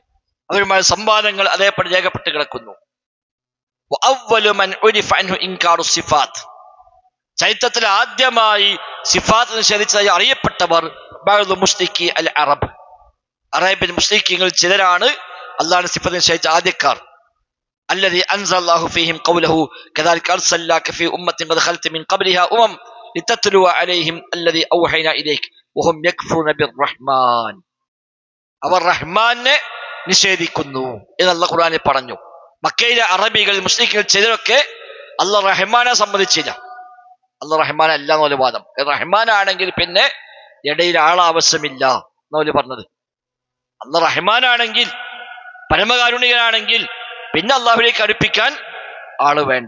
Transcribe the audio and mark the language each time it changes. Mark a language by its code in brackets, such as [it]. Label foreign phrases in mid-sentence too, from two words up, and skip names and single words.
[ml] അവരുമായി സംവാദങ്ങൾ അതേപടി രേഖപ്പെട്ട് കിടക്കുന്നു. ചരിത്രത്തിൽ ആദ്യമായി സിഫാത്ത് നിഷേധിച്ചതായി അറിയപ്പെട്ടവർ അറേബ്യൻ മുശ്രിക്കീങ്ങൾ ചിലരാണ്. അല്ലാഹുവിന്റെ സിഫത്ത് നിഷേധിച്ച ആദ്യക്കാർ. [ar] الذي أنزل الله فيهم قوله كذلك أرسلناك في أمة قد خلت من قبلها لتتلو عليهم الذي أوحينا إليك وهم يكفرون بالرحمن. [ml] അവർ റഹ്മാനെ നിഷേധിക്കുന്നു എന്നുള്ള ഖുർആനിൽ പറഞ്ഞു. മക്കയിലെ അറബികൾ മുസ്ലിങ്ങൾ ചിലരൊക്കെ അല്ലാഹ് റഹ്മാനെ സമ്മതിച്ചില്ല. അല്ലാഹ് റഹ്മാൻ അല്ല എന്നൊരു വാദം. റഹ്മാനാണെങ്കിൽ പിന്നെ ഇടയിൽ ആളാവശ്യമില്ല എന്നവര് പറഞ്ഞത്. അല്ലാഹ് റഹ്മാനാണെങ്കിൽ പരമകാരുണികനാണെങ്കിൽ പിന്നെ അള്ളാഹുവിലേക്ക് അടുപ്പിക്കാൻ ആള് വേണ്ട.